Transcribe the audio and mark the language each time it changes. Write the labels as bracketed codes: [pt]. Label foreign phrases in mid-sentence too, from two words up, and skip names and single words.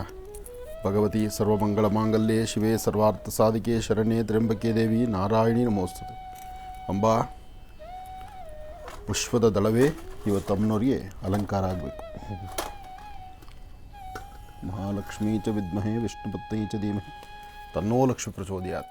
[sa] ಭಗವತಿ ಸರ್ವಮಂಗಳ ಮಾಂಗಲ್ಯೆ ಶಿವೆ ಸರ್ವಾರ್ಥ ಸಾಧಿಕೆ ಶರಣ್ಯೆ ತ್ರ್ಯಂಬಕೆ ದೇವಿ ನಾರಾಯಣಿ ನಮೋಸ್ತುತೆ. [kn] ಅಂಬಾ, ಪುಷ್ಪದ ದಳವೇ ಇವತ್ತು ಅಮ್ಮನವರಿಗೆ ಅಲಂಕಾರ ಆಗಬೇಕು. [sa] ಮಹಾಲಕ್ಷ್ಮೀ ಚ ವಿದ್ಮಹೇ ವಿಷ್ಣುಪತ್ನೈ ಚ ಧೀಮಹಿ ತನ್ನೋ ಲಕ್ಷ್ಮಿ ಪ್ರಚೋದಯಾತ್.